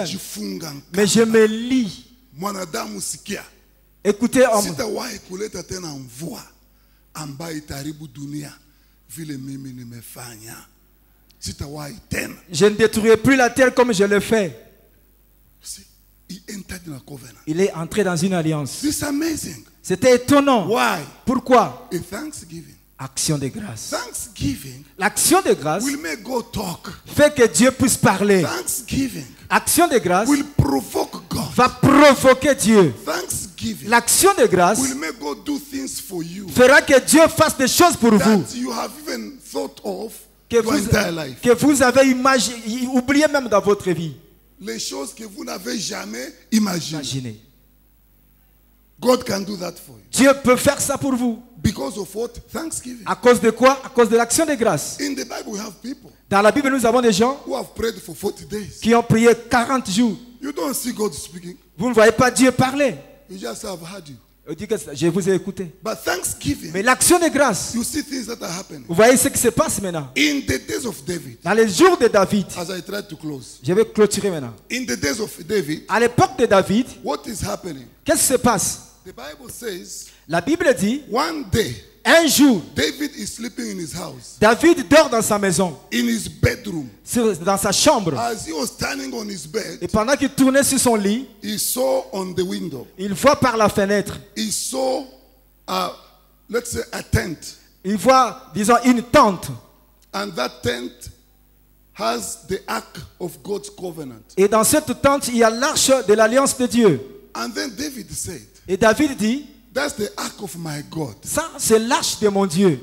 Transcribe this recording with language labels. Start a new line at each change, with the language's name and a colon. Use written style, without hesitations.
Swahili: najifunga nkamba.
French: Mais je me lie.
Swahili: Mwanadamu sikia.
French: Écoutez, homme.
Swahili: Sitawahi kuleta tena mvua ambayo itaharibu dunia vile mimi nimefanya. Sitawahi tena.
French: Je ne détruirai plus la terre comme je le fais.
English: See, he entered in a covenant.
French: Il est entré dans une alliance.
English: This is amazing.
French: C'était étonnant.
English: Why?
French: Pourquoi?
English: A thanksgiving.
French: Action de grâce.
English: Thanksgiving
French: L'action de grâce
English: will make God talk.
French: fait que Dieu puisse parler.
English: Thanksgiving
French: Action de grâce
English: will provoke God.
French: va provoquer Dieu.
English: Thanksgiving
French: L'action de grâce
English: will make God do things for you
French: fera que Dieu fasse des choses pour vous
English: that you have even thought of
French: que
English: your entire life.
French: vous avez oublié même dans votre vie. Les choses que vous n'avez jamais imaginées. Imaginez.
English: God can do that for you.
French: Dieu peut faire ça pour vous.
English: Because of what? Thanksgiving.
French: À cause de quoi? À cause de l'action de grâce.
English: In the Bible, we have people
French: Dans la Bible, nous avons des gens
English: who have prayed for 40 days.
French: qui ont prié 40 jours.
English: You don't see God speaking.
French: Vous ne voyez pas Dieu parler.
English: You just have heard you.
French: On dit que je vous ai écouté.
English: But Thanksgiving,
French: Mais l'action de grâce,
English: you see things that are happening.
French: vous voyez ce qui se passe maintenant.
English: In the days of David,
French: Dans les jours de David,
English: as I try to close,
French: je vais clôturer maintenant.
English: in the days of David,
French: À l'époque de David,
English: what is happening?
French: qu'est-ce qui se passe?
English: The Bible says,
French: La Bible dit,
English: one day,
French: un jour,
English: David is sleeping in his house,
French: David dort dans sa maison,
English: in his bedroom.
French: dans sa chambre.
English: As he was standing on his bed,
French: Et pendant qu'il tournait sur son lit,
English: he saw on the window,
French: il voit par la fenêtre,
English: he saw, let's say, a tent.
French: il voit, disons, une tente.
English: And that tent has the ark of God's covenant.
French: Et dans cette tente, il y a l'arche de l'alliance de Dieu.
English: And then David said,
French: Et David dit,
English: that's the ark of my God.
French: ça c'est l'arche de mon Dieu.